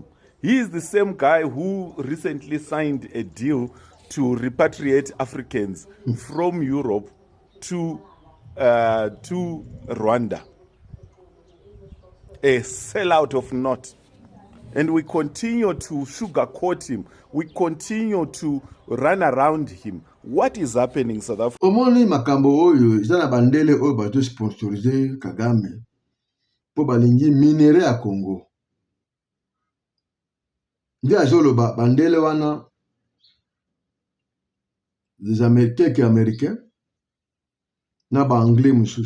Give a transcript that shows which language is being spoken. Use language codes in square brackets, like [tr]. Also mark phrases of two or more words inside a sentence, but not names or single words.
[en] He is the same guy who recently signed a deal to repatriate Africans from Europe to Rwanda. A sellout of not. And we continue to sugarcoat him. We continue to run around him. What is happening in South Africa? [ln] Omoni makambo oyo izana bandele oyo bato sponsorize Kagame po balingi minere ya Congo. Ndi azoloba bandele wana [fr] des Américains qui Américains [ln] na ba Anglais mususu.